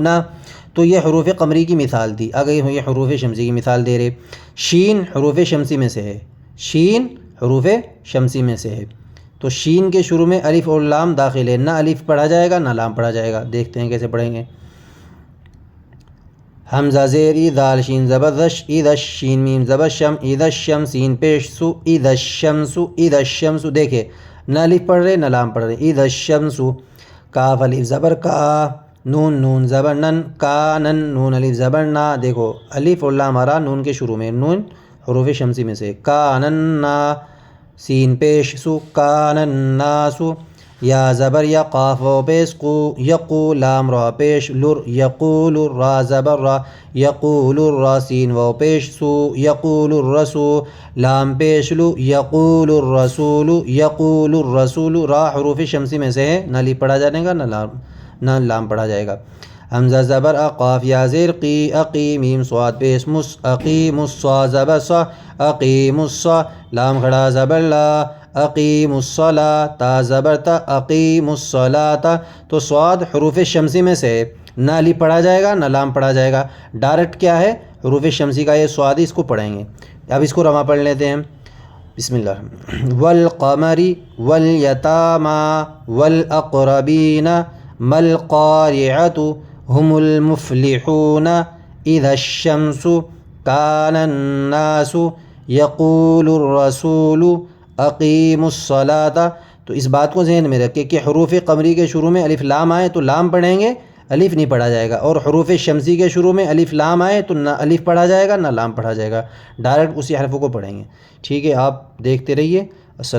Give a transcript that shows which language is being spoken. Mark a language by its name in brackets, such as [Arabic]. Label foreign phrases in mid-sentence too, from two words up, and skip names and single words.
[Urdu] تو یہ حروف قمری کی مثال تھی۔ آگے یہ حروف شمسی کی مثال دے رہے، شین حروف شمسی میں سے ہے، شین حروف شمسی میں سے ہے، تو شین کے شروع میں الف اور لام داخل ہے، نہ الف پڑھا جائے گا نہ لام پڑھا جائے گا۔ دیکھتے ہیں کیسے پڑھیں گے۔ [Arabic] حمزہ زیر ای، دال شین زبر دش، اذا الشین میم زبر شم، اذا الشمس سین پیش سو، اذا الشمس، اذا الشمس، [Urdu] دیکھے نہ الف پڑھ رہے نہ لام پڑھ رہے، [Arabic] اذا الشمس۔ کاف الف زبر کا، نون نون زبر نن، کانن نون الف زبر نا. [Urdu] دیکھو الف اور لام آ رہا نون کے شروع میں، نون حروف شمسی میں سے. [Arabic] کانن نا، سین پیش سو، کانن ناسو. یا زبر یا، قاف و پیش قو، یقو لام را پیش لر، یقول را زبر را، یقول را سین و پیش سو، یقول الرسو لام پیش لو، یقول الرسول، یقول الرسول. [Urdu] را حروف شمسی میں سے ہے، نہ الف پڑھا جائے گا نہ لام پڑھا جائے گا. [Arabic] حمزہ زبر اَ، قاف یا زیر قی، اقی میم صاد پیش مس، اقیم الصا زبر صا، اقیم الصا لام کھڑا زبر لا، اقیم الصلاۃ تا زبر تا، اقیم الصلاۃ. [Urdu] تو صاد حروف شمسی میں سے نہ الف پڑھا جائے گا نہ لام پڑھا جائے گا، ڈائریکٹ کیا ہے حروف شمسی کا یہ صاد، اس کو پڑھیں گے. اب اس کو رواں پڑھ لیتے ہیں. [Arabic] بسم اللہ. والقمر والیتاما والاقربین ما القارعۃ هم المفلحون اذا الشمس کان الناس یقول الرسول اقیم الصلاۃ. [Urdu] تو اس بات کو ذہن میں رکھے کہ حروف قمری کے شروع میں الف لام آئے تو لام پڑھیں گے، الف نہیں پڑھا جائے گا. اور حروف شمسی کے شروع میں الف لام آئے تو نہ الف پڑھا جائے گا نہ لام پڑھا جائے گا، ڈائریکٹ اسی حرفوں کو پڑھیں گے. ٹھیک ہے، آپ دیکھتے رہیے.